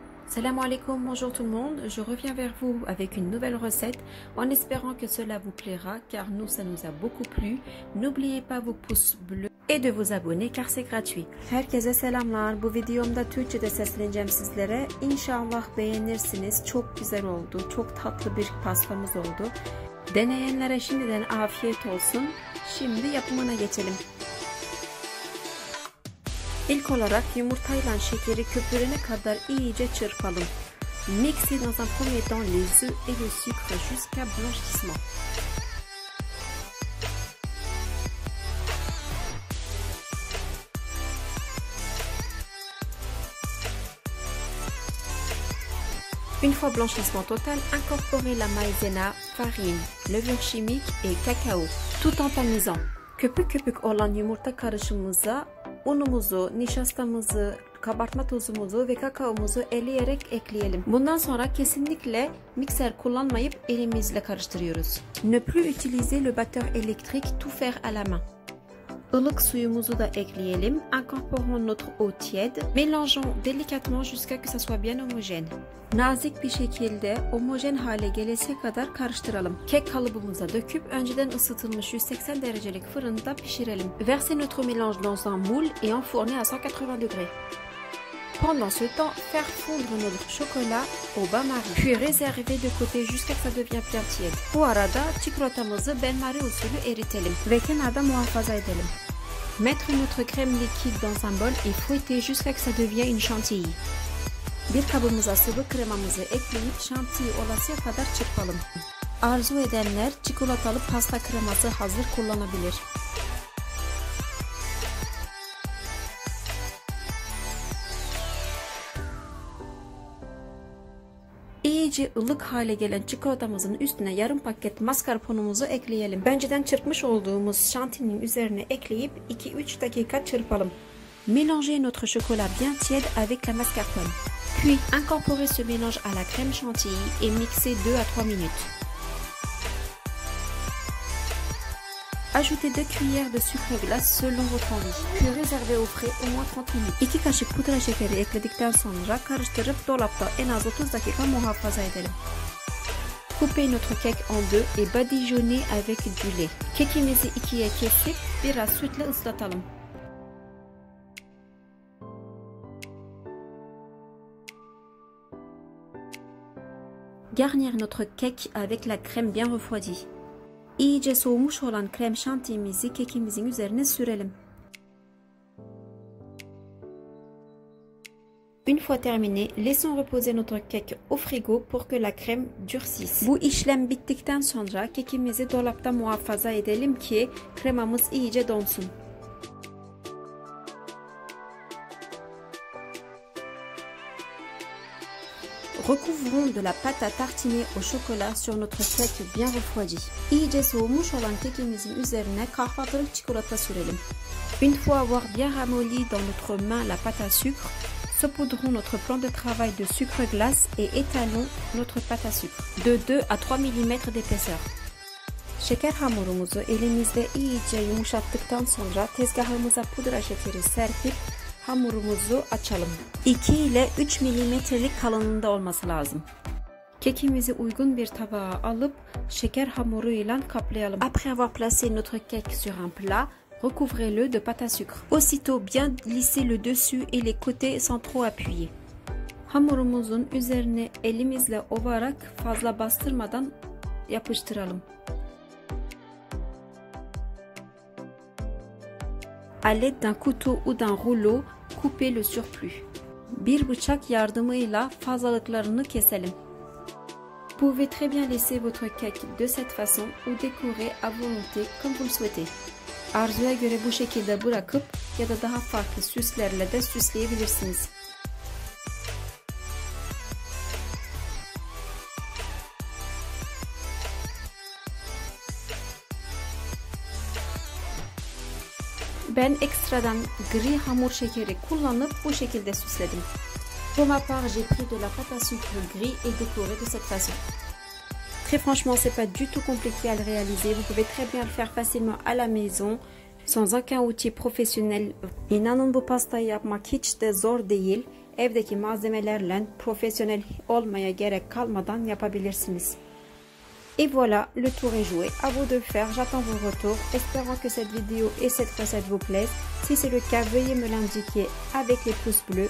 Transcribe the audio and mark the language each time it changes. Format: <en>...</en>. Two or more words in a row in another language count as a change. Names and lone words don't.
<ar>سلام عليكم,</ar> <fr>bonjour tout le monde, je reviens vers vous avec une nouvelle recette en espérant que cela vous plaira car nous ça nous a beaucoup plu. N'oubliez pas vos pouces bleus et de vous abonner car c'est gratuit.</fr> <tr>Herkese selamlar. Bu videomda Türkçe'de sesleneceğim sizlere. İnşallah beğenirsiniz. Çok güzel oldu. Çok tatlı bir pastamız oldu. Deneyenlere şimdiden afiyet olsun. Şimdi yapımına geçelim. İlk olarak yumurtayla şekeri köpürene kadar iyice çırpalım.</tr> <fr>Mixez dans un premier temps les œufs et le sucre jusqu'à blanchissement. Une fois blanchissement total, incorporez la maïzena, farine, levure chimique et cacao tout en tamisant.</fr> <tr>Köpük köpük olan yumurta karışımımıza unumuzu, nişastamızı, kabartma tozumuzu ve kakaomuzu eleyerek ekleyelim. Bundan sonra kesinlikle mikser kullanmayıp elimizle karıştırıyoruz.</tr> <fr>Ne plus utiliser le batteur électrique, tout faire à la main.</fr> <tr>Ilık suyumuzu da ekleyelim.</tr> <fr>Incorporons notre eau tiède. Mélangeons délicatement jusqu'à que ça soit bien homogène.</fr> <tr>Nazik bir şekilde homojen hale gelese kadar karıştıralım. Kek kalıbımıza döküp önceden ısıtılmış 180 derecelik fırında pişirelim.</tr> <fr>Versez notre mélange dans un moule et enfournez à 180 degrés. Pendant ce temps, faire fondre notre chocolat au bain-marie, puis réserver de côté jusqu'à ce que ça devienne bien tiède.</fr> <tr>Bu arada çikolatamızı bain-marie usulü eritelim ve kenarda muhafaza edelim.</tr> <fr>Mettre notre crème liquide dans un bol et fouetter jusqu'à ce que ça devienne une chantilly.</fr> <tr>Bir kabımıza sıvı kremamızı ekleyip şantiyi olasıya kadar çırpalım. Arzu edenler çikolatalı pasta kreması hazır kullanabilir. İyice ılık hale gelen çikolatamızın üstüne yarım paket mascarpone'umuzu ekleyelim. Önceden çırpmış olduğumuz şantinin üzerine ekleyip 2-3 dakika çırpalım.</tr> <fr>Mélangez notre chocolat bien tiède avec la mascarpone. Puis incorporez ce mélange à la crème chantilly et mixez 2 à 3 minutes. Ajoutez 2 cuillères de sucre glace selon votre envie. Puis réservez au frais au moins 30 minutes.</fr> <tr>2 kaşık pudra şekeri ekledikten sonra karıştırıp dolapta en az 30 dakika muhafaza edelim.</tr> <fr>Coupez notre cake en deux et badigeonnez avec du lait.</fr> <tr>Kekimizi ikiye kesip biraz sütle ıslatalım.</tr> <fr>Garnir notre cake avec la crème bien refroidie.</fr> <tr>İyice soğumuş olan krem şantimizi kekimizin üzerine sürelim.</tr> <fr>Une fois terminé, laissons reposer notre cake au frigo pour que la crème durcisse.</fr> <tr>Bu işlem bittikten sonra kekimizi dolapta muhafaza edelim ki kremamız iyice donsun.</tr> <fr>Recouvrons de la pâte à tartiner au chocolat sur notre cake bien refroidi.</fr> <tr>İyice soğumuş olan kekimizin üzerine kahvaltılık çikolata sürelim.</tr> <fr>Une fois avoir bien ramolli dans notre main la pâte à sucre, saupoudrons notre plan de travail de sucre glace et étalons notre pâte à sucre de 2 à 3 mm d'épaisseur.</fr> <tr>Şeker hamurumuzu elimizde iyice yumuşattıktan sonra tezgahımıza pudra şekeri serpip hamurumuzu açalım. 2 ile 3 milimetrelik kalınlığında olması lazım. Kekimizi uygun bir tabağa alıp şeker hamuruyla kaplayalım.</tr> <fr>Après avoir placé notre cake sur un plat, recouvrez-le de pâte à sucre. Aussitôt bien lisser le dessus et les côtés sans trop appuyer.</fr> <tr>Hamurumuzun üzerine elimizle ovarak fazla bastırmadan yapıştıralım.</tr> <fr>À l'aide d'un couteau ou d'un rouleau, coupez le surplus.</fr> <tr>Bir bıçak yardımıyla fazlalıklarını keselim.</tr> <fr>Vous pouvez très bien laisser votre cake de cette façon ou décorer à volonté comme vous le souhaitez.</fr> <tr>Arzuya göre bu şekilde bırakıp ya da daha farklı süslerle de süsleyebilirsiniz. Ben ekstradan gri hamur şekeri kullanıp bu şekilde süsledim.</tr> <fr>Pour ma part, j'ai pris de la pâte à sucre gris et décoré de cette façon. Très franchement, c'est pas du tout compliqué à le réaliser. Vous pouvez très bien le faire facilement à la maison, sans aucun outil professionnel.</fr> <tr>İnanın bu pastayı yapmak hiç de zor değil. evdeki malzemelerle profesyonel olmaya gerek kalmadan yapabilirsiniz.</tr> <fr>Et voilà, le tour est joué. À vous de faire, j'attends vos retours. Espérons que cette vidéo et cette recette vous plaisent. Si c'est le cas, veuillez me l'indiquer avec les pouces bleus.</fr>